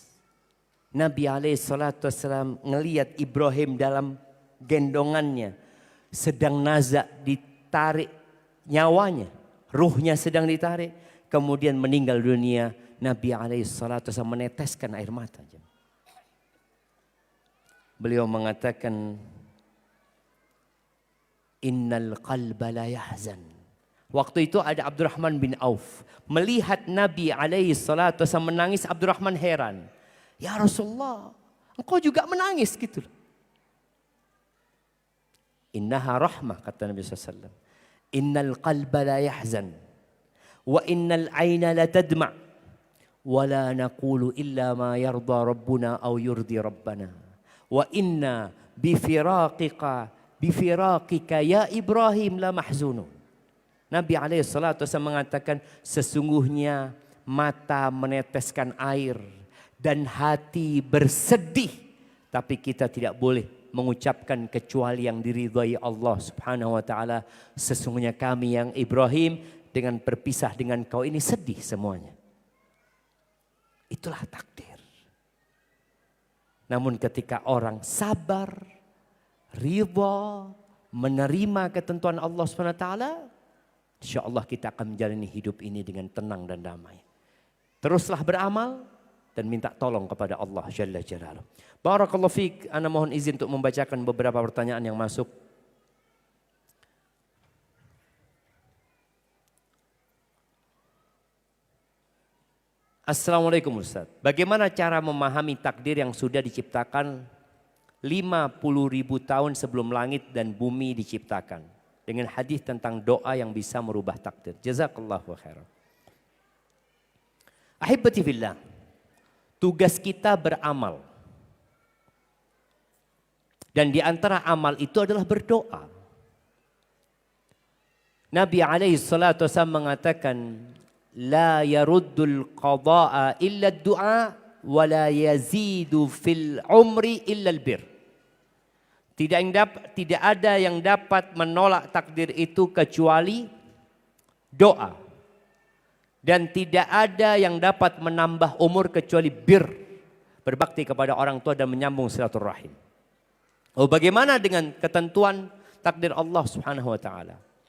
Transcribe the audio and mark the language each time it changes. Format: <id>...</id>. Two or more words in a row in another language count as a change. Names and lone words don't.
<id>Nabi SAW ngelihat Ibrahim dalam gendongannya, sedang nazak ditarik nyawanya, ruhnya sedang ditarik, kemudian meninggal dunia. Nabi SAW meneteskan air mata. Beliau mengatakan,</id> <ar>إن القلب لا يحزن.</ar> <id>Waktu itu ada Abdurrahman bin Auf. Melihat Nabi SAW menangis, Abdurrahman heran.</id> <ar>يا رسول الله,</ar> <id>engkau juga menangis gitu.</id> <ar>إنها رحمة,</ar> <id>kata Nabi SAW.</id> <ar>إن القلب لا يحزن. وإن العين لا تدمع ولا نقول إلا ما يرضى ربنا أو يرضي ربنا. وإنا بفراقك يا إبراهيم لمحزونون.</ar> <id>Nabi SAW mengatakan sesungguhnya mata meneteskan air dan hati bersedih. Tapi kita tidak boleh mengucapkan kecuali yang diridhai Allah</id> <ar>سبحانه وتعالى.</ar> <id>Sesungguhnya kami yang Ibrahim dengan berpisah dengan kau ini sedih semuanya. Itulah takdir. Namun ketika orang sabar, ridha, menerima ketentuan Allah</id> <ar>سبحانه وتعالى,</ar> <id>insyaallah kita akan menjalani hidup ini dengan tenang dan damai. Teruslah beramal dan minta tolong kepada Allah</id> <ar>جل جلاله. بارك الله فيك,</ar> <id>ana mohon izin untuk membacakan beberapa pertanyaan yang masuk. Assalamualaikum Ustaz. Bagaimana cara memahami takdir yang sudah diciptakan 50.000 tahun sebelum langit dan bumi diciptakan? dengan hadis tentang doa yang bisa merubah takdir.</id> <ar>جزاك الله خيرا. أحبتي في الله,</ar> <id>tugas kita beramal. Dan di antara amal itu adalah berdoa. Nabi</id> <ar>عليه الصلاة والسلام</ar> <id>mengatakan,</id> <ar>لا يرد القضاء إلا الدعاء ولا يزيد في العمر إلا البر.</ar> <id>Tidak ada yang dapat menolak takdir itu kecuali doa. Dan tidak ada yang dapat menambah umur kecuali bir. Berbakti kepada orang tua dan menyambung silaturahim. Oh, bagaimana dengan ketentuan takdir Allah</id> <ar>سبحانه وتعالى?</ar>